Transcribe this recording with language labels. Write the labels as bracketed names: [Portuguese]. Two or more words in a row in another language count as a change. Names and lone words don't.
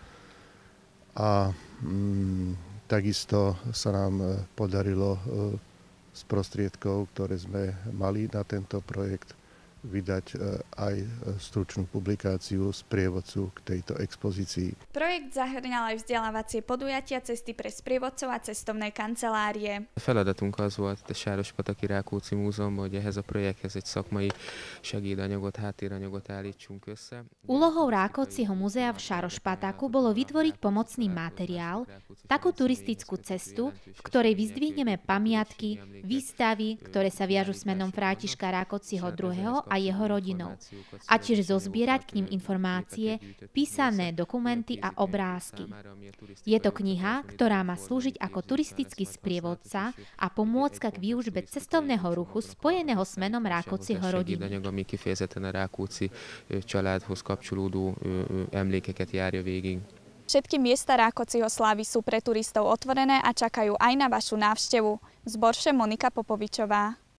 [Slovak] A takisto sa nám podarilo z prostriedkov, ktoré sme mali na tento projekt, vydať aj stručnú publikáciu z prievodcu k tejto expozícii. Projekt zahŕňal aj vzdelávacie podujatia, cesty pre sprievodcov a cestovné kancelárie. [Hungarian] Feladatunk az volt a Sárospataki Rákóczi Múzeumban, hogy ehhez a projekthez egy szakmai segédanyagot, háttéranyagot állítsunk össze. [Slovak] Úlohou Rákociho múzea v Sárospataku bolo vytvoriť pomocný materiál, takú turistickú cestu, v ktorej vyzdvihneme pamiatky, výstavy, ktoré sa viažu s menom Františka Rákociho II. A jeho rodinou. A tiež zozbierať k ním informácie, písané dokumenty a obrázky. Je to kniha, ktorá má slúžiť ako turistický sprievodca a pomôcka k výučbe cestovného ruchu spojeného s menom Rákociho rodiny. [Hungarian] Ami kifejezetten a Rákóczi családhoz kapcsolódó emlékeket járja végig. [Slovak] Všetky miesta Rákociho slávy sú pre turistov otvorené a čakajú aj na vašu návštevu. Z Borše Monika Popovičová.